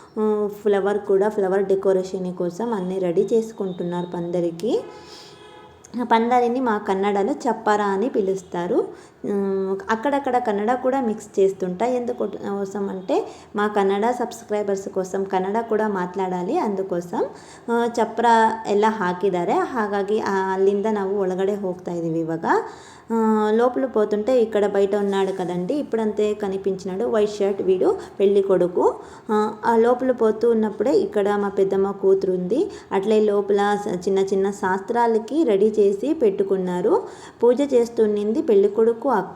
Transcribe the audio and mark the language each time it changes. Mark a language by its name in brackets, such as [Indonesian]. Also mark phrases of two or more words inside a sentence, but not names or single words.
[English] flower decoration [Telugu] కోసం అన్నీ రెడీ చేసుకుంటున్నారు పందిరికి. పందిరిని మా కన్నడలో చప్పరా అని పిలుస్తారు. అక్కడక్కడ కన్నడ కూడా మిక్స్ చేస్తుంటా. ఎందుకోసం అంటే మా కన్నడ సబ్స్క్రైಬರ್ಸ್ కోసం [Kannada] ಕನ್ನಡ ಕೂಡ ಮಾತಾಡಾಲಿ, [Telugu] అందుకోసం [Kannada] ಚಪ್ರ ಎಲ್ಲ ಹಾಕಿದ್ದಾರೆ. ಹಾಗಾಗಿ ಅಲ್ಲಿಂದ ನಾವು ಒಳಗಡೆ ಹೋಗ್ತಾ ಇದ್ದೀವಿ. [Telugu] ಇವಾಗ లోపల పోతుంటే ఇక్కడ బయట ఉన్నాడు కదండి, ఇప్పుడంతే కనిపించినాడు [English] white shirt, [Telugu] వీడు పెళ్లి కొడుకు. ఆ లోపల పోతూ ఉన్నప్పుడే ఇక్కడ మా పెద్దమ్మ కూతురు ఉంది. అట్లే లోపల చిన్న శాస్త్రాలకి రెడీ చేసి పెట్టుకున్నారు. పూజ చేస్తున్నింది పెళ్లి కొడుకు, అక్క.